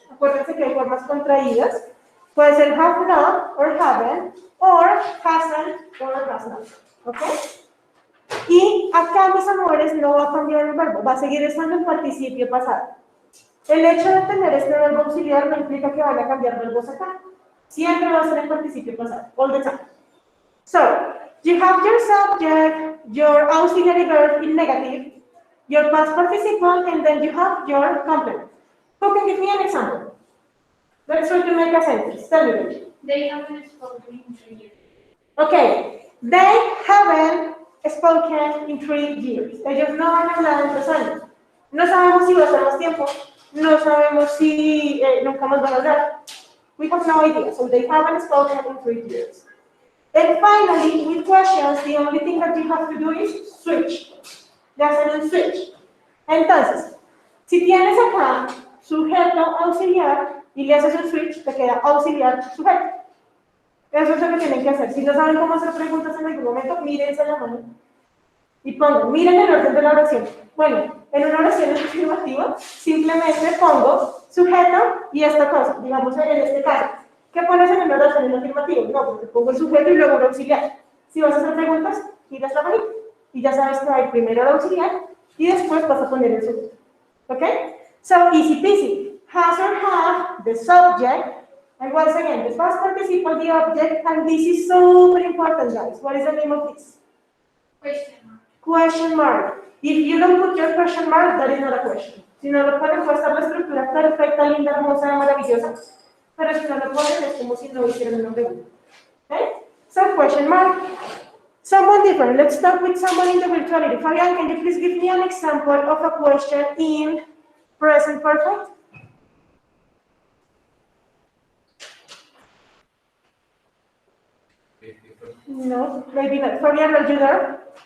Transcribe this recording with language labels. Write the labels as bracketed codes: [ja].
[es] Acuérdense que hay formas contraídas. Puede ser have not or haven't, or hasn't or has not. ¿Ok? Y acá, mis amores, no va a cambiar el verbo, va a seguir estando en participio pasado. El hecho de tener este verbo auxiliar no implica que van a cambiar verbos acá. Siempre va a ser en participio pasado, [en] all the time. So, you have your subject, your auxiliary verb in negative, your past participle, and then you have your complement. Who can give me an example? Let's try to make a sentence. Tell me. They haven't spoken in 3 years. Okay, they haven't spoken in 3 years. [es] Ellos no han hablado en 3 años. No sabemos si va a ser más tiempo. No sabemos si nunca más van a hablar. [en] We have no idea. So they haven't spoken in 3 years. And finally, with questions, the only thing that you have to do is switch. [es] Le hacen un switch. Entonces, si tienes acá sujeto auxiliar y le haces un switch, te queda auxiliar sujeto. Eso es lo que tienen que hacer. Si no saben cómo hacer preguntas en algún momento, mírense la mano y pongan, miren el orden de la oración. Bueno, en una oración afirmativa, simplemente pongo sujeto y esta cosa, digamos en este caso. ¿Qué pones en una oración afirmativa? No, porque pongo el sujeto y luego el auxiliar. Si vas a hacer preguntas, giras la manita y ya sabes que va a ir primero el auxiliar y después vas a poner el sujeto. [en] ¿Ok? So, easy peasy. Has or have, the subject. And once again, the past participle, the object, and this is super important, guys. What is the name of this? Question mark. Question mark. If you don't put your question mark, that is not a question. [es] Si no lo ponen, puede estar la estructura perfecta, linda, hermosa, maravillosa. Pero si no lo ponen, es como si no hicieran una pregunta. [en] Okay? So, question mark. Someone different. Let's start with someone in the virtuality. Fabian, can you please give me an example of a question in present perfect? No, maybe not. Fabian, are you there?